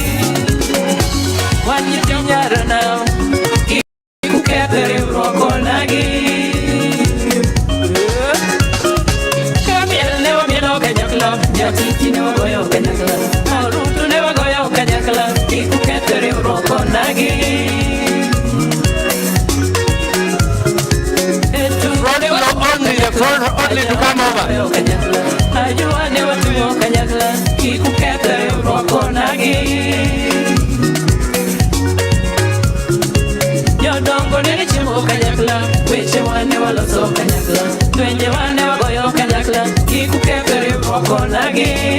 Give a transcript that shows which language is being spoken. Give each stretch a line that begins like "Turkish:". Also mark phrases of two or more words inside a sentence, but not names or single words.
Luo (Kenya and Tanzania): wani nyarna kiku kethre roko nagi Jatiti ne wagoyo kanyakla, Ruto ne wagoyo kanyakla, kiku kethre roko nagi.
English: Only to come over.
Luo (Kenya and Tanzania): Ajua ne watuyo kanyakla, kiku kethre roko nagi. Yodongo ne chimo kanyakla, weche wane waloso kanyakla, twenje wane wagoyo kanyakla, kiku kethre roko nagi.